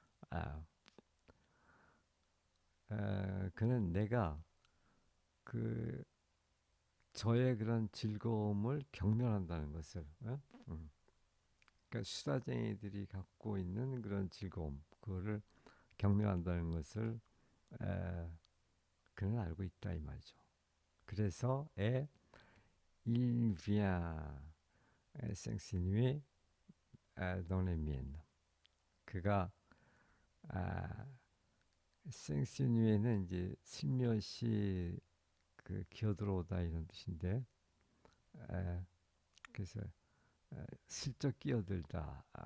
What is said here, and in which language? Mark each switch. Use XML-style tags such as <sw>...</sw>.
<ko>아, 그는 내가 그 저의 그런 즐거움을 경멸한다는 것을. 음. 그러니까 수다쟁이들이 갖고 있는 그런 즐거움, 그거를 경멸한다는 것을 에, 그는 알고 있다 이 말이죠. 그래서</ko> <fr>il vient s'insinuer dans les miennes.</fr> <ko>그가 아, 생시뉴에는 이제 슬며시 그 기어들어오다 이런 뜻인데 에, 그래서 슬쩍 끼어들다.</ko>